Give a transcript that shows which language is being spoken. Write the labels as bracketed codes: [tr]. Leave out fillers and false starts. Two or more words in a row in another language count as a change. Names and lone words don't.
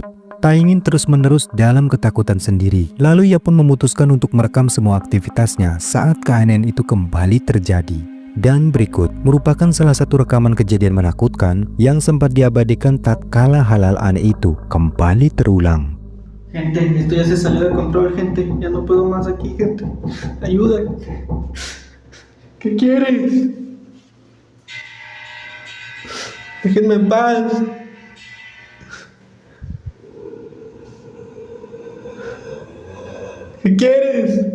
[id] Tak ingin terus-menerus dalam ketakutan sendiri, lalu ia pun memutuskan untuk merekam semua aktivitasnya saat keanehan itu kembali terjadi. Dan berikut merupakan salah satu rekaman kejadian menakutkan yang sempat diabadikan tatkala hal-hal aneh itu kembali terulang. [es] Gente, esto ya se salió de control, gente. Ya no puedo más aquí, gente. Ayuda. ¿Qué quieres? Déjenme en paz. ¿Qué quieres?